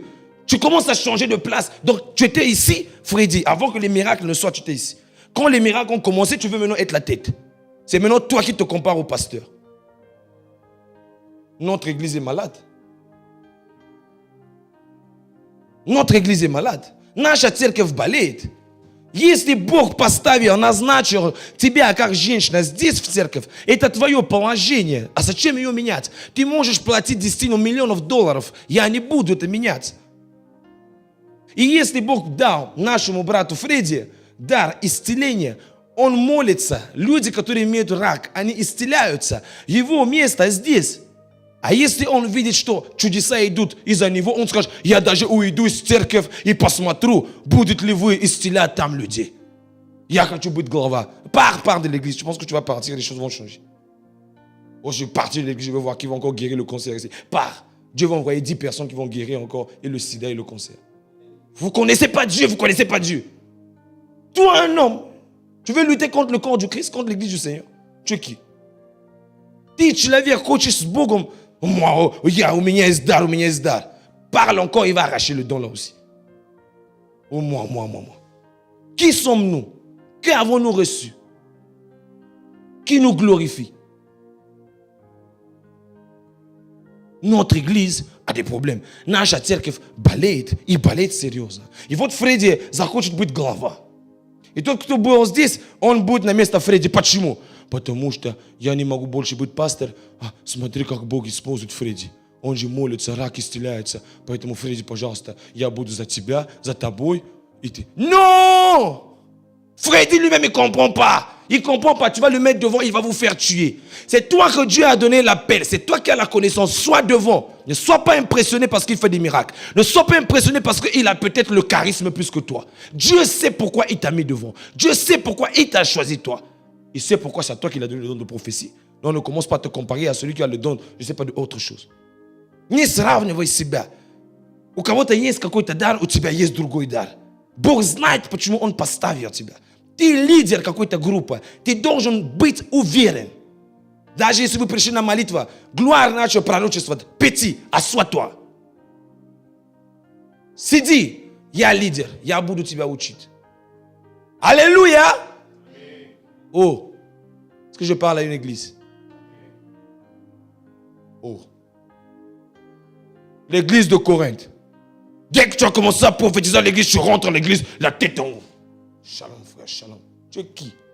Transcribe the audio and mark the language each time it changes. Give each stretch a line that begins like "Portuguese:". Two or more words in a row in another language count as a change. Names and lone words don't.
French: Tu commences à changer de place. Donc, tu étais ici, Freddy, avant que les miracles ne soient, tu étais ici. Quand les miracles ont commencé, tu veux maintenant être la tête. C'est maintenant toi qui te compares au pasteur. Notre église est malade. Notre église est malade.
Russian: Наша церковь болеет. Если Бог поставил, назначил тебя как женщина здесь в церковь, это твое положение. А зачем ее менять? Ты можешь платить 10 миллионов долларов. Я не буду это менять. И если Бог дал нашему брату Фредди дар исцеления, он молится. Люди, которые имеют рак, они исцеляются. Его место здесь. А если он видит, что чудеса идут из-за него, он скажет, я даже уйду из церкви и посмотрю, будет ли вы исцелять там людей. Я хочу быть глава.
French: Pars de l'église. Je pense que tu vas partir, les choses vont changer. Oh, je vais partir de l'église, je vais voir qui va encore guérir le cancer ici. Pars. Dieu va envoyer 10 personnes qui vont guérir encore et le sida et le cancer. Vous ne connaissez pas Dieu, vous ne connaissez pas Dieu. Toi, un homme, tu veux lutter contre le corps du Christ, contre l'église du Seigneur. Tu es qui?
Russian: Ты человек, хочешь с Богом. Moi, у меня есть дар.
French: Parle encore, il va arracher le don là aussi. Oh, moi. Qui sommes-nous? Qu'avons-nous reçu? Qui nous glorifie? Notre église a des проблем.
Russian: Наша церковь болеет, и болеет серьезно. И вот Фредди захочет быть глава. И тот, кто был здесь, он будет на место Фредди. Почему? Потому что я не могу больше быть пастором. Смотри, как Бог использует Фредди. Он же молится, рак исцеляется. Поэтому, Фредди, пожалуйста, я буду за тебя, за тобой. И ты...
French: Non! Freddy lui-même, il ne comprend pas. Il ne comprend pas. Tu vas le mettre devant, il va vous faire tuer. C'est toi que Dieu a donné l'appel. C'est toi qui as la connaissance. Sois devant. Ne sois pas impressionné parce qu'il fait des miracles. Ne sois pas impressionné parce qu'il a peut-être le charisme plus que toi. Dieu sait pourquoi il t'a mis devant. Dieu sait pourquoi il t'a choisi toi. Il sait pourquoi c'est à toi qu'il a donné le don de prophétie. Donc ne commence pas à te comparer à celui qui a le don, je ne sais pas, d'autre chose.
Russian: Не сравнивай себя. У кого-то есть какой-то дар, у тебя есть другой дар. Бог знает, почему Он поставил тебя. Ты лидер какой-то группы. Ты должен быть уверен. Даже если вы пришли на молитву, глоire начал пророчествовать,
French: petit, assois-toi.
Russian: Сиди, я лидер, я буду тебя учить. Аллилуйя!
French: Oh, est-ce que je parle à une église? Oh. L'église de Corinthe. Dès que tu as commencé à prophétiser à l'église, tu rentres dans l'église, la tête en haut. Shalom, frère, shalom. Tu es qui?